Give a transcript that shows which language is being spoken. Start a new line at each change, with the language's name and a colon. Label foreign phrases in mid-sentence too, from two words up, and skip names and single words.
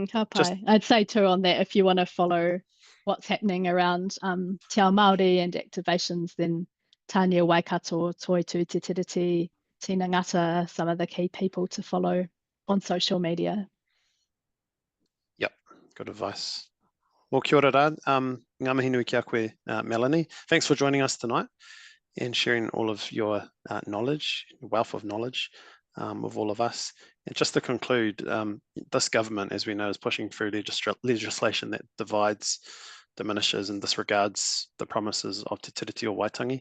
English: I'd say too on that, if you want to follow what's happening around Te Ao Māori and activations, then Tania Waikato, Toitu Te Tiriti, Tina Ngata, some of the key people to follow on social media. Yep, good advice. Well,
Māori: kia ora rā. Ngā mihi nui kia koe, Melanie.
English: Thanks for joining us tonight and sharing all of your knowledge, wealth of knowledge with all of us. And just to conclude, this government, as we know, is pushing through legislation that divides, diminishes and disregards the promises of Te Tiriti o Waitangi.